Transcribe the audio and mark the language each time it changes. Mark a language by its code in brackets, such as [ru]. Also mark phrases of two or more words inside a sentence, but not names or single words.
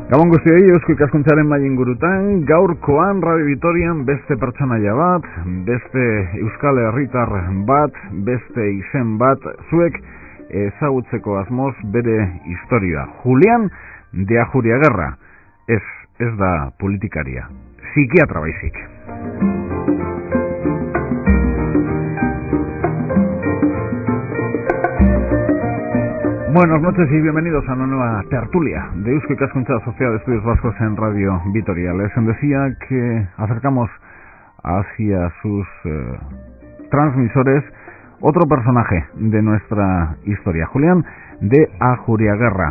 [eu] guztioi, eusko ikaskuntzaren mai ingurutan, gaurkoan Radio Vitorian beste pertsonaia bat, beste euskal herritar bat, beste izen bat, zuek ezagutzeko asmoz bere historia. Julián de Ajuriagerra, ez da politikaria, psikiatra baizik. [es] Buenas noches y bienvenidos a una nueva tertulia de Eusko Ikaskuntza Sociedad de Estudios Vascos en Radio Vitoria. Les decía que acercamos hacia sus transmisores otro personaje de nuestra historia, Julián de Ajuriagerra.